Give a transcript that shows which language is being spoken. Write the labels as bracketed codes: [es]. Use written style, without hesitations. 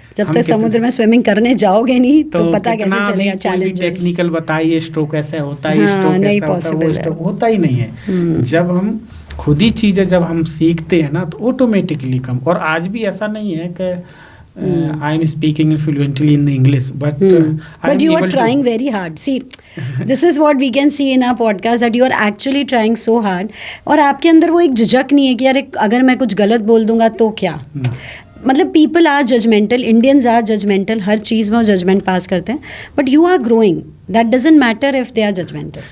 [hi] जब तक समुद्र में स्विमिंग करने जाओगे नहीं तो पता कैसे चलेगा चैलेंजेस? टेक्निकल बताइए, स्ट्रोक ऐसे होता है, स्ट्रोक नहीं ऐसा होता है, वो स्ट्रोक होता ही नहीं है। जब हम खुद ही चीज़ें जब हम सीखते हैं ना तो ऑटोमेटिकली कम। और आज भी ऐसा नहीं है कि [en] I am speaking fluently in English, [hi] but [en] you are trying very hard. See, this is what we can see in our podcast, that you are actually trying so hard. [hi] और आपके अंदर वो एक झिझक नहीं है कि यार अगर मैं कुछ गलत बोल दूंगा तो क्या? [en] मतलब people are judgmental, Indians are judgmental, [hi] हर चीज़ में वो जजमेंट पास करते हैं, [en] But you are growing, that doesn't matter if they are judgmental.